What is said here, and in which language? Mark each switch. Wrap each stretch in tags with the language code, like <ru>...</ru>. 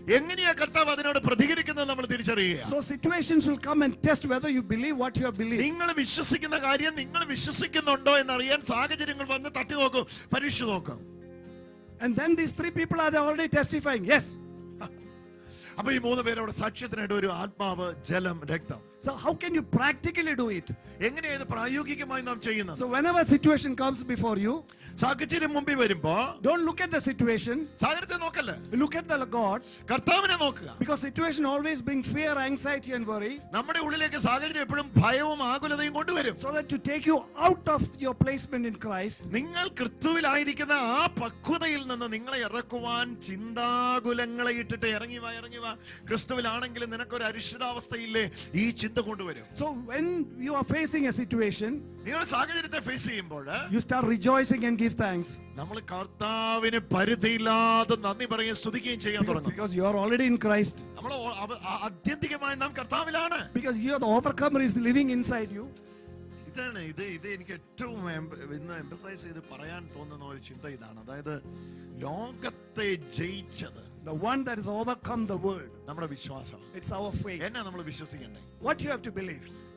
<ml>എങ്ങനെയാ കർത്താവ് അതിനോട് പ്രതികരിക്കുന്നത് നമ്മൾ തിരിച്ചറിയുക.</ml> <en>So situations will come and test whether you believe what you have believed.</en> <ml>നിങ്ങൾ വിശ്വസിക്കുന്ന കാര്യം നിങ്ങൾ വിശ്വസിക്കുന്നുണ്ടോ എന്നറിയാൻ സാഹചര്യങ്ങൾ വന്ന് തട്ടി നോക്കും, പരീക്ഷ നോക്കും.</ml> <en>And then these three people are already testifying, yes.</en> <ml>അപ്പൊ ഈ മൂന്ന് പേരോട് സാക്ഷ്യത്തിനായിട്ട് ഒരു ആത്മാവ്, ജലം, രക്തം.</ml> <en>So how can you practically do it?</en> <ml>എങ്ങനെയാ ഇത് പ്രായോഗികമായി നാം ചെയ്യുന്നത്?</ml> <en>So whenever a situation comes before you,</en> <ml>സാഹചര്യം മുമ്പിൽ വരുമ്പോ</ml> <en>don't look at the situation,</en> <ml>സാഹചര്യത്തെ നോക്കല്ലേ,</ml> <en>look at the God.</en> <ml>കർത്താവിനെ നോക്കുക.</ml> <en>Because situation always brings fear, anxiety and worry.</en> <ml>നമ്മുടെ ഉള്ളിലേക്ക് സാഹചര്യം എപ്പോഴും ഭയവും ആകുലതയും കൊണ്ടുവരും.</ml> <en>So that to take you out of your placement in Christ,</en> <ml>നിങ്ങൾ ക്രിസ്തുവിലായിരിക്കുന്ന ആ പക്വതയിൽ നിന്ന് നിങ്ങളെ ഇറക്കുവാൻ ചിന്താകുലങ്ങളെ ഇട്ടിട്ട് ഇറങ്ങി വാ ക്രിസ്തുവിലാണെങ്കിലും നിനക്കൊരു അരിശിതാവസ്ഥയില്ലേ, ഈ ചിന്ത കൊണ്ടുവരും.</ml> <en>So when you are facing a situation,</en> <ml>നിങ്ങൾ സാഹചര്യത്തെ ഫേസ് ചെയ്യുമ്പോൾ</ml> <en>you start rejoicing and give thanks.</en> <ml>നമ്മൾ കർത്താവിന് പരിധിയില്ലാതെ നന്ദി പറയുകയും സ്തുതിക്കുകയും ചെയ്യാൻ തുടങ്ങും.</ml> <en>Because you are already in Christ.</en> <ml>നമ്മൾ ആത്യന്തികമായി നാം കർത്താവിലാണ്.</ml> <en>Because you are the overcomer is living inside you.</en> <ml>ഇതാണ് ഇത് എനിക്ക് ഏറ്റവും ഇന്ന് എംഫസൈസ് ചെയ്ത് പറയാൻ തോന്നുന്ന ഒരു ചിന്ത ഇതാണ്. അതായത് ലോകത്തെ ജയിച്ചത്,</ml> <en>the one that has overcome the world,</en> <ml>നമ്മുടെ വിശ്വാസം.</ml> <en>it's our faith.</en> <ml>എന്നാ നമ്മൾ വിശ്വസിക്കേണ്ടത്?</ml> <en>What you have to believe?</en>